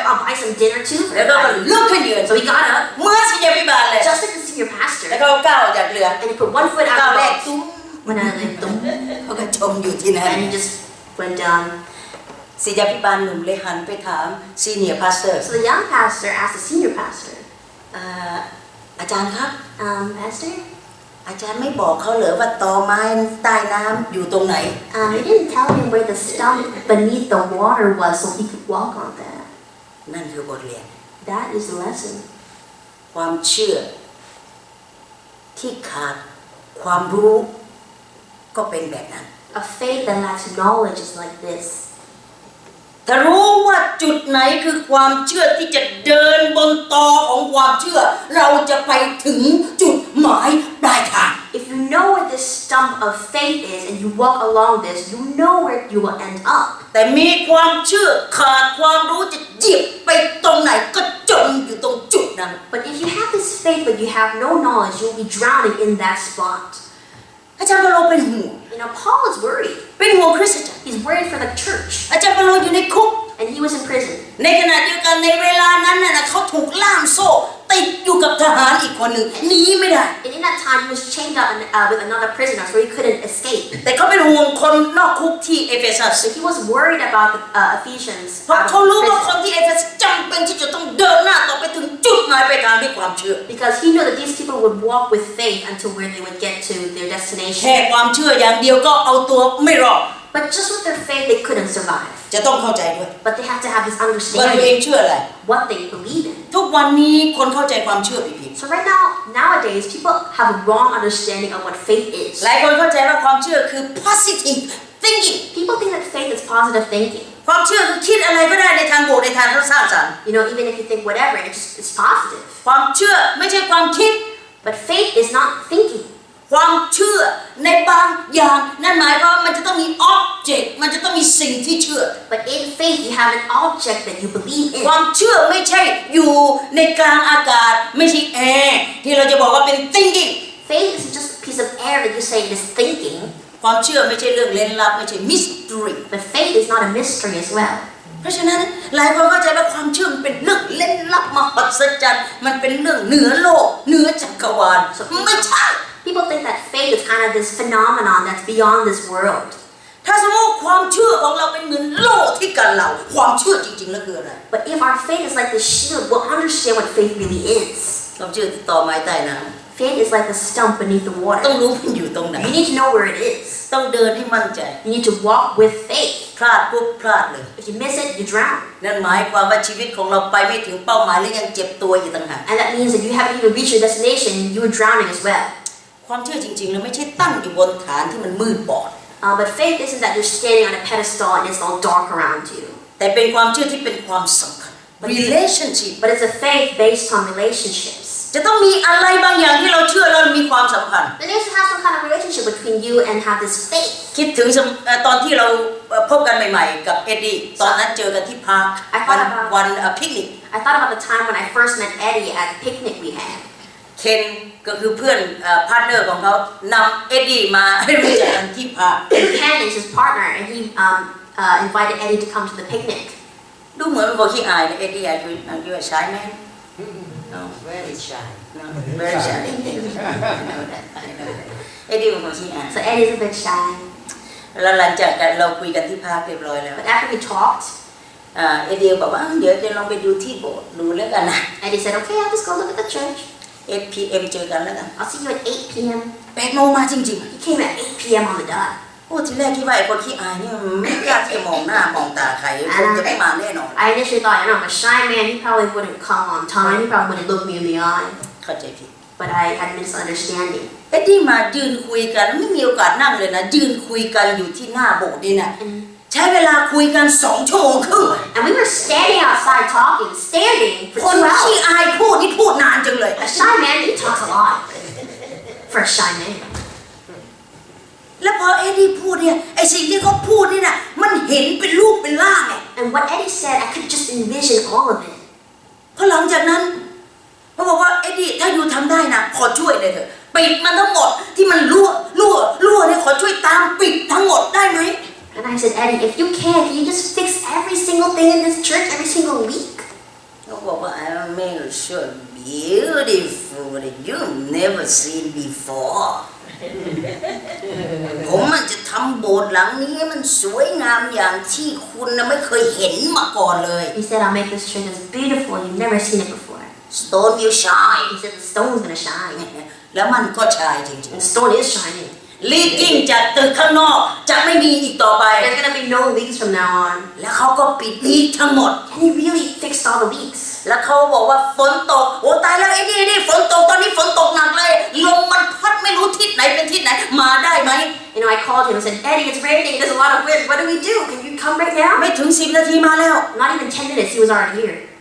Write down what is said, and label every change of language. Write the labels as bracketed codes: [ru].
[en] I'll buy some dinner too. [th] แล้วก็ลุกขึ้นยืน [en] So he got up, [th] เมื่อศิษยาภิบาลเลย [en] just like the senior [th] แล้ว [en] pastor, [th] ก็ก้าวออกจากเรือ [en] and he put one foot [th] ก้าว [en] out [th] แร [en] the [th] ก [en] boat. [th] ตุ้ม [en] When I like, boom, [th] เขาก็ชมอยู่ที่นั่น [en] and he just went down. [th] ศิษยาภิบาลหนุ่มเลยหันไปถามซีเนียร์พาสเตอร์ [en] So the young pastor asked the senior pastor, [th] อาจารย์ครับ [en] Pastor, [th] อาจารย์ไม่บอกเขาเหรอว่าตอไม้ใต้น้ำอยู่ตรงไหน [en] you didn't tell him where the stump beneath the water was so he could walk on that. [th] นั่นคือบทเรียน [en] That is the lesson. [th] ความเชื่อที่ขาดความรู้ก็เป็นแบบนั้น [en] A faith that lacks knowledge is like this. [th] ถ้ารู้ว่าจุดไหนคือความเชื่อที่จะเดินบนตอของความเชื่อเราจะไปถึงจุดหมายปลายทาง [en] If you know where this stump of faith is and you walk along this, you know where you will end up. [th] แต่มีความเชื่อขาดความรู้จะเหยียบไปตรงไหนก็จมอยู่ตรงจุดนั้น [en] But if you have this faith but you have no knowledge, you'll be drowning in that spot. [th] อาจารย์เปาโลเป็นห่วง [en] Paul is worried. [th] เป็นห่วงคริสตจักร [en] He's worried for the church. [th] อาจารย์เปาโลอยู่ในคุก [en] And he was in prison. [th] ในขณะเดียวกันในเวลานั้นน่ะเขาถูกล่ามโซ่ติดอยู่กับทหารอีกคนหนึ่งหนีไม่ได้ [en] And in that time, he was chained up with another prisoner, so he couldn't escape. [th] แต่เขาเป็นห่วงคนนอกคุกที่เอเฟซัส [en] So he was worried about the Ephesians. [th] เพราะ [en] out of [th] เขารู้ว่าค [en] prison. [th] นที่เอเฟซัสจำเป็นที่จะต้องเดินหน้าต่อไปถึงจุดหมายปลายทางด้วยความเชื่อ [en] Because he knew that these people would walk with faith until where they would get to their [th] แค่ [en] destination. [th] ความเชื่ออย่างเดียวก็เอาตัวไม่รอด [en] But just with their faith, they couldn't survive. [th] จะต้องเข้าใจด้วย [en] But they have to have this [th] ว่าตัวเอง [en] understanding [th] เชื่ออะไร [en] what they believe in. [th] ทุกวันนี้คนเข้าใจความเชื่อผิด [en] So right now, nowadays, people have a wrong understanding of what faith is. [th] ๆหลายคนเข้าใจว่าความเชื่อคือ [en] positive thinking People think that faith is positive thinking. [th] ความเชื่อคือคิดอะไรก็ได้ในทางบวกในทางสร้างสรรค์ [en] Even if you think whatever, it's positive. [th] ความเชื่อไม่ใช่ความคิด [en] But faith is not thinking. [th] ความเชื่อในบางอย่างนั่นหมายความว่ามันจะต้องมี object มันจะต้องมีสิ่งที่เชื่อ [en] But in faith, you have an object that you believe in. [th] ความเชื่อไม่ใช่อยู่ในกลางอากาศไม่ใช่แอร์ที่เราจะบอกว่าเป็น thinking [en] Faith isn't just a piece of air that you say it is thinking. [th] ความเชื่อไม่ใช่เรื่องเร้นลับไม่ใช่ mystery [en] But faith is not a mystery as well. [th] เพราะฉะนั้นหลายคนเข้าใจว่าความเชื่อมันเป็นเรื่องเล่นลับมหัศจรรย์มันเป็นเรื่องเหนือโลกเหนือจักรวาลไม่ใช่ [en] People think that faith is kind of this phenomenon that's beyond this world. [th] ถ้าสมมติความเชื่อของเราเป็นเหมือนโล่ที่กันเราความเชื่อจริงๆแล้วคืออะไร [en] But if our faith is like the shield, we'll understand what faith really is. [th] ความเชื่อต่อไม้ใต้น้ [en] Faith is like the stump beneath the [th] ำต้อง [en] water. [th] รู้มันอยู่ตรงไหน [en] You need to know where it is. [th] ต้องเดินให้มั่นใจ [en] You need to walk with faith. [th] พลาดปุ๊บพลาดเลย [en] If you miss it, you drown. [th] นั่นหมายความว่าชีวิตของเราไปไม่ถึงเป้าหมายและยังเจ็บตัวอยู่ต่างหาก [en] And that means that you haven't even reached your destination, you are drowning as well. [th] ความเชื่อจริงๆแล้วไม่ใช่ตั้งอยู่บนฐานที่มันมืดบอด [en] But faith isn't that you're standing on a pedestal and it's all dark around you. [th] แต่เป็นความเชื่อที่เป็นความสัมพันธ์ relationship [en] But it's a faith based on relationships. [th] จะต้องมีอะไรบางอย่างที่เราเชื่อแล้วมีความสัมพันธ์ [en] There needs to have some kind of relationship between you and have this faith. [th] คิดถึงตอนที่เราพบกันใหม่ๆกับเอ็ดดี้ตอนนั้นเจอกันที่พาร์ควันพิกนิก [en] I thought about the time when I first met Eddie at the picnic we had. [th] เคนก็คือเพื่อนพาร์ทเนอร์ของเขานำเอ็ดดี้มาให้รู้จักกันที่พาร์ค [en] And Ken is his partner, and he invited Eddie to come to the picnic. [th] ดูเหมือนเป็นคนขี้อายนะเอ็ดดี้อายุใช้ไหม [en] No Very shy. no very shy I know that I know that [th] เอ็ดดี้เป็นคนขี้อาย [en] So Eddie's a bit shy. [th] แล้วหลังจากเราคุยกันที่พักเรียบร้อยแล้ว [en] But after we talked, [th] เอ็ดดี้บอกว่าเดี๋ยวจะลองไปดูที่โบสถ์ดูแล้วกันนะ [en] Eddie said, okay, I'll just go look at the church. [th] 8 p.m. เจอกันแล้วกัน [en] I'll see you at 8 p.m. [th] 8 โมงมาจริง [en] He came at 8 p.m. on the dot. [th] ๆโอ้ทีแรกคิดว่าไอ้คนขี้อายเนี่ยไม่กล้าที่จะมองหน้ามองตาใครคงจะไม่มาแน่นอน [en] I initially thought, I'm a shy man. He probably wouldn't come on time. He probably wouldn't look me in the eye. [th] เข้าใจผิด [en] But I had a misunderstanding. [th] เอ็ดดี้มายืนคุยกันไม่มีโอกาสนั่งเลยนะยืนคุยกันอยู่ที่หน้าโบสถ์นี่นะใช้เวลาคุยกัน2 ชั่วโมงครึ่ง [en] And we were standing outside talking, standing for [th] คน [en] 2 [th] ขี้ [en] hours. [th] อายพูดนี่พูดนานจังเลย [en] A shy man, he talks a lot. For a shy man. [th] แล้วพอเอ็ดดี้พูดเนี่ยไอ้สิ่งที่เขาพูดนี่นะมันเห็นเป็นรูปเป็นร่างไง [en] And what Eddie said, I could just envision all of it. [th] พอหลังจากนั้นเขาบอกว่าเอ็ดดี้ถ้าอยู่ทำได้นะขอช่วยเลยเถอะปิดมันทั้งหมดที่มันรั่วเนี่ยขอช่วยตามปิดทั้งหมดได้ไหม [en] And I said, Eddie, if you can you just fix every single thing in this church every single week? [th] เขาบอกว่า [en] I make sure beautiful that you never seen before [th] ผมมันจะทำโบสถ์หลังนี้ให้มันสวยงามอย่างที่คุณน่ะไม่เคยเห็นมาก่อนเลย [en] He said, I'll make this church as beautiful you've never seen it before. Stone will shine He said, the stone's gonna shine. [th] แล้วมันก็ชายจริง [en] And the stone is shining. [th] ๆลีกกิ้งจากตึกข้างนอกจะไม่มีอีกต่อไป [en] There's gonna be no leaks from now on. [th] แล้วเขาก็ปิดลีกทั้งหมด [en] And he really fixed all the leaks. [th] แล้วเขาบอกว่าฝนตกโอ้ตายแล้วไอ้นี่ฝนตกตอนนี้ฝนตกหนักเลยลมมันพัดไม่รู้ทิศไหนเป็นทิศไหนมาได้ไหม [en] You know, I called him and said, Eddie, it's raining, there's a lot of wind, what do we do? Can you come right now? [th] ไม่ถึง10 นาทีมาแล้ว [en] Not even 10 minutes, he was already here.